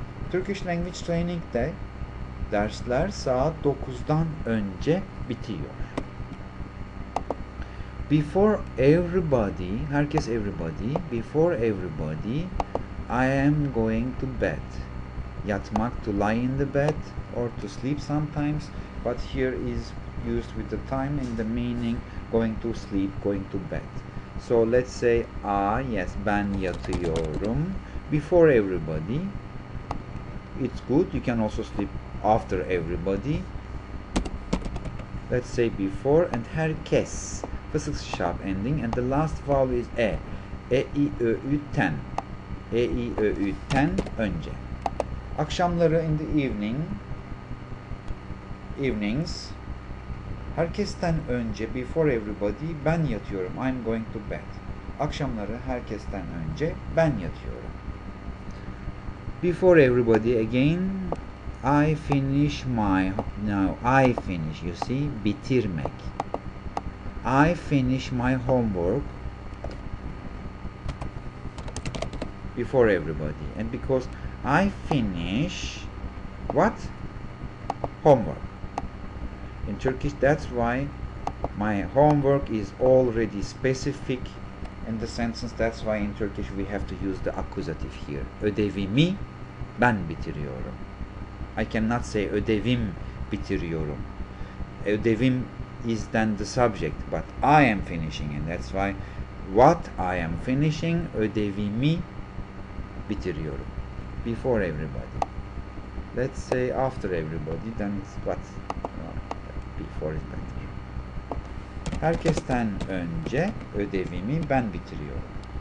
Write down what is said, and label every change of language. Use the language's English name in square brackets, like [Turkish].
[English] Turkish language training'de [Turkish] dersler saat 9'dan önce bitiyor. [English] Before everybody, herkes everybody, before everybody, I am going to bed. Yatmak, to lie in the bed or to sleep sometimes, but here is used with the time in the meaning going to sleep, going to bed. So let's say yes, [Turkish] ben yatıyorum [English] before everybody. It's good. You can also sleep after everybody. Let's say before and herkes. Fısık sharp ending and the last vowel is e. E, I, Ö, Ü, ten. [Turkish] E, I, Ö, Ü, ten önce. Akşamları [English] in the evenings. [Turkish] Herkesten önce, [English] before everybody, [Turkish] ben yatıyorum. [English] I'm going to bed. [Turkish] Akşamları herkesten önce ben yatıyorum. [English] Before everybody again, I finish, you see, bitirmek. I finish my homework before everybody. And because I finish what? Homework. In Turkish, that's why my homework is already specific in the sentence. That's why in Turkish we have to use the accusative here. [Turkish] Ödevimi ben bitiriyorum. [English] I cannot say [Turkish] ödevim bitiriyorum. [English] Ödevim is then the subject, but I am finishing, and that's why what I am finishing, [Turkish] ödevimi bitiriyorum. [English] Before everybody. Let's say after everybody, then it's what? Before is better. [Turkish] Herkesten önce ödevimi ben bitiriyorum.